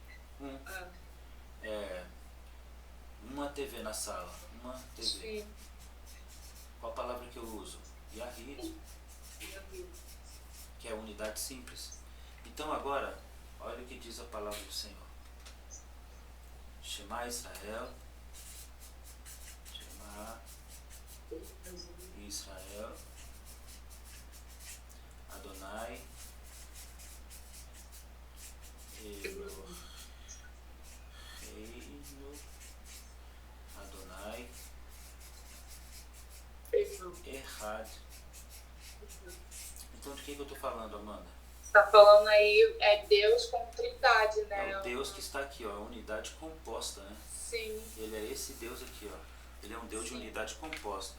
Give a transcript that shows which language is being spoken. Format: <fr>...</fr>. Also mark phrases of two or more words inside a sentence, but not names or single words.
<pt>Uma TV na sala. Uma TV. Sim. Qual a palavra que eu uso? Yahid. Que é unidade simples. Então agora, olha o que diz a palavra do Senhor.</pt> <he>שמע ישראל. שמע ישראל. אדני. אלהינו. Adonai.</he> <pt>Errado. Então de que eu estou falando, Amanda? Você está falando aí, é Deus com trindade, né? É o Deus que está aqui, a unidade composta, né? Sim. Ele é esse Deus aqui, Ele é um Deus de unidade composta.</pt>